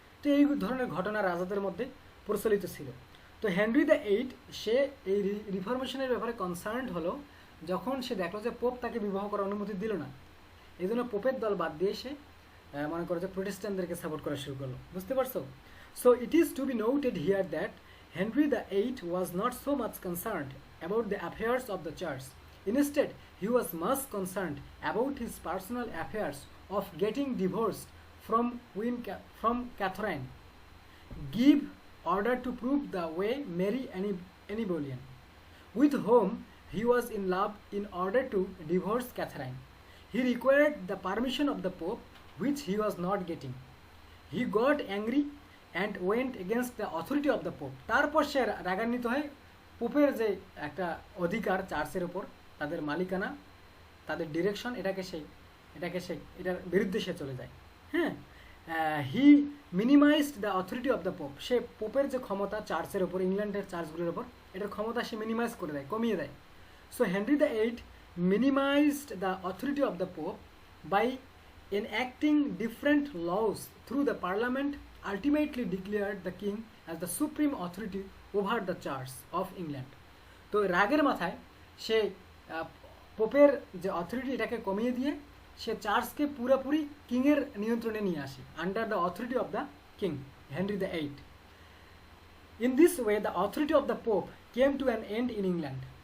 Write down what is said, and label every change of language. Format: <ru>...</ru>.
<bn>তো এই ধরনের ঘটনা রাজাদের মধ্যে প্রচলিত ছিল। তো হেনরি দ্য এইট সে এই রিফরমেশনের ব্যাপারে কনসার্নড হলো যখন সে দেখলো যে পোপ তাকে বিবাহ করার অনুমতি দিল না। এই জন্য পোপের দল বাদ দিয়ে সে মনে করো যে প্রোটেস্ট্যান্টদেরকে সাপোর্ট করা শুরু করলো। বুঝতে পারছো?</bn> <en>So it is to be noted here that Henry the Eighth was not so much concerned about the affairs of the church. Instead, he was much concerned about his personal affairs of getting divorced from Catherine, give order to prove the way marry any Boleyn, with whom he was in love, in order to divorce Catherine. He required the permission of the Pope, which he was not getting. He got angry and went against the authority of the Pope.</en> <bn>তারপর সে রাগান্বিত হয়ে পোপের যে একটা অধিকার চার্চের উপর, তাদের মালিকানা, তাদের ডিরেকশন, এটার বিরুদ্ধে সে চলে যায়।</bn> <en>হ্যাঁ, he minimized the authority of the Pope.</en> <bn>সে পোপের যে ক্ষমতা চার্চের ওপর, ইংল্যান্ডের চার্চগুলোর ওপর, এটার ক্ষমতা সে মিনিমাইজ করে দেয়, কমিয়ে দেয়।</bn> <en>সো Henry the Eighth minimized the authority of the Pope by enacting different laws through the Parliament, ultimately declared the King as the supreme authority over the Church of England.</en> <bn>তো রাগের মাথায় সে পোপের যে authority, এটাকে কমিয়ে দিয়ে সে চার্চকে পুরোপুরি কিংয়ের নিয়ন্ত্রণে নিয়ে আসে,</bn> <en>Under the authority of the King Henry the Eighth. In this way the authority of the Pope came to an end in England.</en>